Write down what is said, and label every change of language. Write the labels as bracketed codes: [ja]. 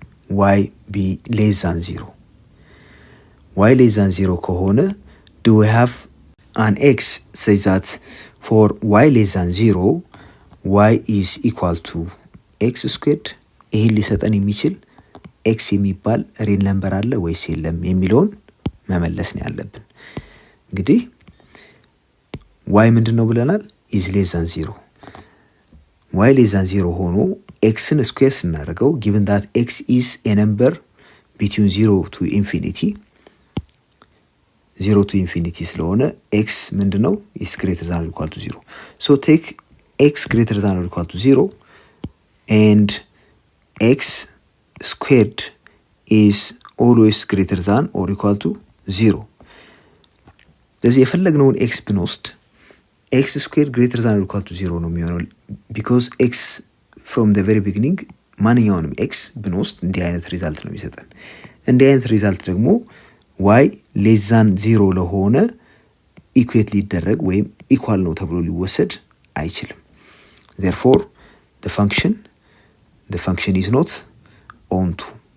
[en] y be less than 0 y less than 0 [am] ከሆነ [en] do we have an x such that for y less than 0 y is equal to x²? [am] ይሄን ሊሰጠን የሚችል x የሚባል ሪል ነምበር አለ ወይስ የለም የሚለውን መመለስ ነው ያለብን። እንግዲህ y ምንድነው ብለናል? [en] is less than 0 y less than 0 [am] ሆኖ xን ስኩዌር ስናደርገው [en] given that x is a number between 0 to infinity 0 to infinity [am] ስለሆነ x ምንድነው? [en] is greater than or equal to 0. so take x greater than or equal to 0 and x squared is always greater than or equal to 0. [am] ስለዚህ የፈለግነውን x ብንወስድ [en] x squared greater than or equal to 0 [am] ነው የሚሆነው [en] because x from the very beginning [am] ማንኛውንም x ብንወስድ እንዲህ አይነት ሪዛልት ነው የሚሰጠን። እንዲህ አይነት ሪዛልት ደግሞ y less than 0 ለሆነ ኢኩዌት ሊደረግ ወይም ኢኳል ነው ተብሎ ሊወሰድ አይችልም። [en] therefore the function is not onto.